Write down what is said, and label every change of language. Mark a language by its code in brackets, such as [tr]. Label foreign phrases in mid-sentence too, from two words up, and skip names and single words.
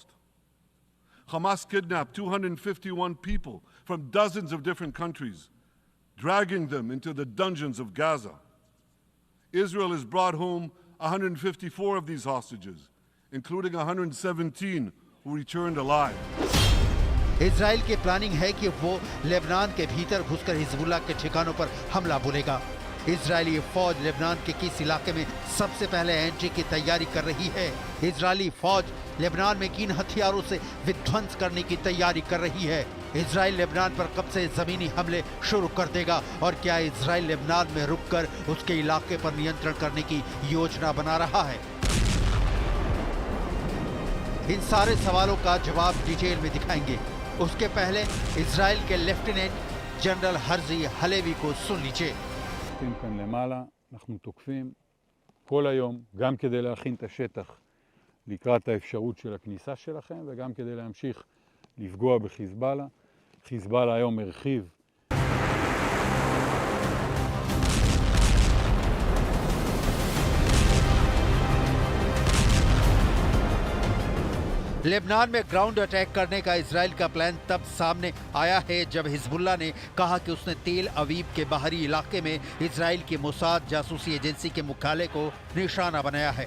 [en] Hamas kidnapped 251 people from dozens of different countries, dragging them into the dungeons of Gaza. Israel has brought home 154 of these hostages, including 117 who returned alive. [hi] इजराइल की प्लानिंग है कि वो लेबनान के भीतर घुसकर हिजबुल्लाह के ठिकानों पर हमला बोलेगा। इजरायली फौज लेबनान के किस इलाके में सबसे पहले एंट्री की तैयारी कर रही है? इजरायली फौज लेबनान में किन हथियारों से विध्वंस करने की तैयारी कर रही है? इजराइल लेबनान पर कब से जमीनी हमले शुरू कर देगा और क्या इजराइल लेबनान में रुककर उसके इलाके पर नियंत्रण करने की योजना बना रहा है? इन सारे सवालों का जवाब डिटेल में दिखाएंगे। उसके पहले इजराइल के लेफ्टिनेंट जनरल हर्जी हलेवी को सुन लीजिए। [he] כאן למעלה, אנחנו תוקפים כל היום, גם כדי להכין את השטח לקראת האפשרות של הכניסה שלכם, וגם כדי להמשיך לפגוע בחיזבאללה. חיזבאללה היום הרחיב. [hi] लेबनान में [en] ground attack [hi] करने का इजराइल का प्लान तब सामने आया है जब हिजबुल्लाह ने कहा कि उसने तेल अवीव के बाहरी इलाके में इजराइल की मोसाद जासूसी एजेंसी के मुख्यालय को निशाना बनाया है।